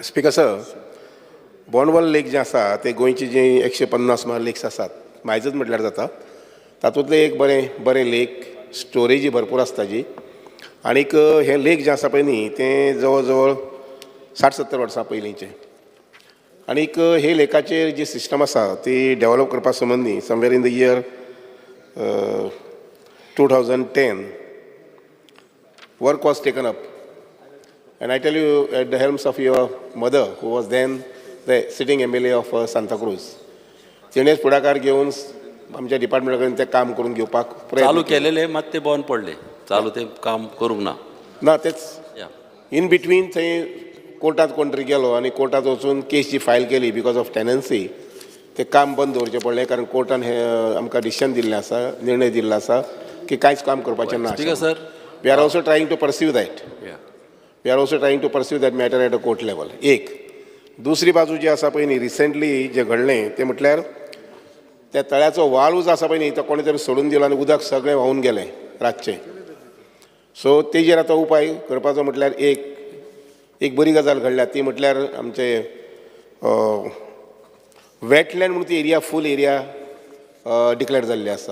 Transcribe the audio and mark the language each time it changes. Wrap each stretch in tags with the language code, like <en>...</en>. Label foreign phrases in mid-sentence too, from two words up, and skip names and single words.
<kok>स्पिकर सर, बोंडवल लेक जे आसा ते गोंयचे जे 150 सुमार लेक्स आसात, मायजच म्हटल्यार जाता, तातूंतले एक बरें लेक, स्टोरेजी भरपूर आसता जी. आनीक हे लेक जे आसा पळय न्ही तें जवळ जवळ 60-70 वर्सां पयलींचें. आनीक हे लेकाचेर जी सिस्टम आसा ती डेवलप करपा संबंदी</kok> <en>somewhere in the year 2010 work was taken up. And I tell you, at the helms of your mother, who was then the sitting MLA of Santa Cruz,</en> <kok>तिणेच पुढाकार घेवन आमच्या डिपार्टमेंटा कडेन तें काम करून घेवपाक चालू केलेले मात ते बंद पडले, चालू ते काम करूंक ना. ना तेच या</kok> <en>in between</en> <kok>थंय कोर्टांत कोण तरी गेलो आनी कोर्टांत वचून केस जी फायल केली</kok> <en>because of tenancy,</en> <kok>ते काम बंद दवरचें पडलें, कारण कोर्टान हे आमकां डिसिशन दिल्लें आसा, निर्णय दिल्लो आसा की कांयच काम करपाचें ना.</kok> <en>speaker sir, we are also trying to pursue that. या we are also trying to pursue that matter at a court level.</en> <kok>एक दुसरी बाजू जी आसा पळय न्ही, रिसंटली जें घडलें तें म्हटल्यार त्या तळ्याचो वाळूज आसा पळय न्ही तो कोणी तरी सोडून दिलो आनी उदक सगळें व्हांवून गेलें रातचें. सो तेजेर आतां उपाय करपाचो म्हटल्यार एक बरी गजाल घडल्या, ती म्हटल्यार आमचे वेटलँड म्हणून ती एरिया फूल एरिया डिक्लेअर जाल्ली आसा.</kok>